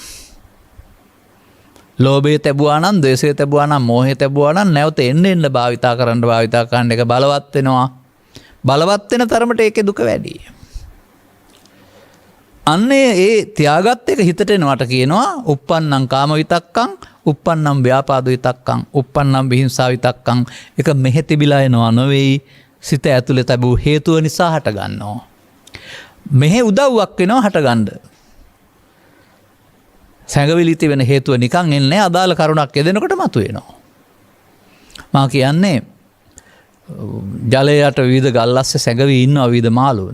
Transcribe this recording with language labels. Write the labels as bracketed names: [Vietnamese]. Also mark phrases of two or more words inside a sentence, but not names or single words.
[Sinhala] ලෝභය තැබුවා නම්, ද්වේෂය තැබුවා නම්, මෝහය තැබුවා නම් නැවත එන්න භාවිතා කරන්න එක බලවත් වෙනවා. බලවත් වෙන තරමට ඒකේ දුක වැඩි. අන්නේ ඒ තියාගත් එක හිතට එනවට කියනවා [Pali] uppannam kama vitakkam, uppannam ව්‍යාපාද විතක්කං, uppannam විහිංසා විතක්කං. [Sinhala] එක මෙහෙ තිබිලා එනවා නෙවෙයි, සිත ඇතුලේ තිබූ හේතුව නිසා හට ගන්නවා. මෙහෙ උදව්වක් වෙනවා හටගන්න. සැඟවිලි තිබෙන හේතුව නිකන් එන්නේ, අදාළ කරුණක් යෙදෙනකොට මතුවෙනවා. මා කියන්නේ ජලයට විවිධ ගල්ලස්සේ සැඟවී ඉන්නවා විවිධ මාළුන්.